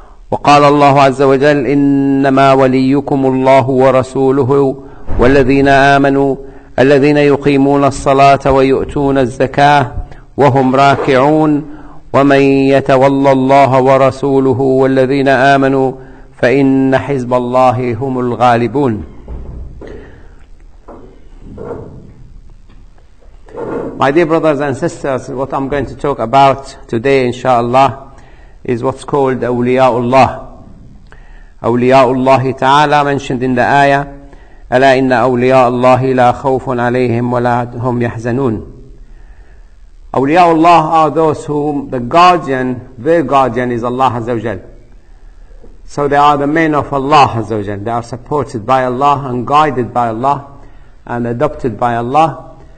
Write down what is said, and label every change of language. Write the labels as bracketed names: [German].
[Arabic] وقال الله عز وجل: إنما وليكم الله ورسوله والذين آمنوا الذين يقيمون الصلاة ويؤتون الزكاة وهم راكعون ومن يتولى الله ورسوله والذين آمنوا فإن حزب الله هم الغالبون. [English] My dear brothers and sisters, what I'm going to talk about today, inshallah, is what's called Awliyaullah. Awliyaullah Ta'ala mentioned in the ayah, [Arabic] ألا إن أولياء الله لا خوف عليهم ولا هم يحزنون. [English] Awliyaullah are those whom their guardian is Allah Azza wa Jal. So they are the men of Allah Azza wa Jal. They are supported by Allah and guided by Allah and adopted by Allah.